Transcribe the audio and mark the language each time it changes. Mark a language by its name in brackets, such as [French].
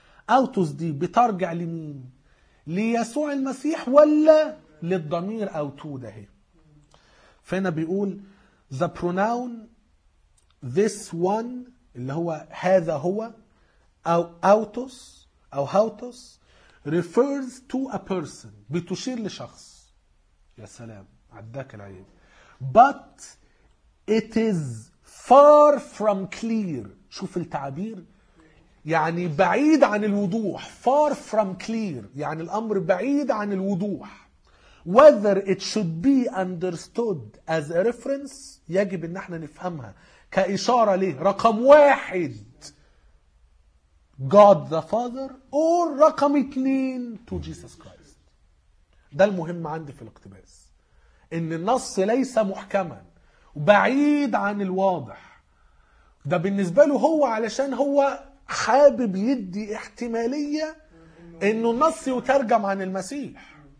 [Arabic] أوتوس دي بترجع لمين؟ ليسوع المسيح ولا للضمير أو تو ده؟ فهنا بيقول [English] the pronoun this one [Arabic] اللي هو هذا هو أو أوتوس أو هاوتوس [English] refers to a person، [Arabic] بتشير لشخص. يا سلام عداك العيب. [English] But it is far from clear، [Arabic] شوف التعبير، يعني بعيد عن الوضوح. far from clear يعني الأمر بعيد عن الوضوح. [English] whether it should be understood as a reference، [Arabic] يجب ان احنا نفهمها كإشارة ليه، رقم واحد [English] God the Father، or [Arabic] رقم اتنين [English] to Jesus Christ. [Arabic] ده المهم عندي في الاقتباس، ان النص ليس محكما وبعيد عن الواضح. ده بالنسبة له هو، علشان هو حابب يدي احتمالية انه النص يترجم عن المسيح.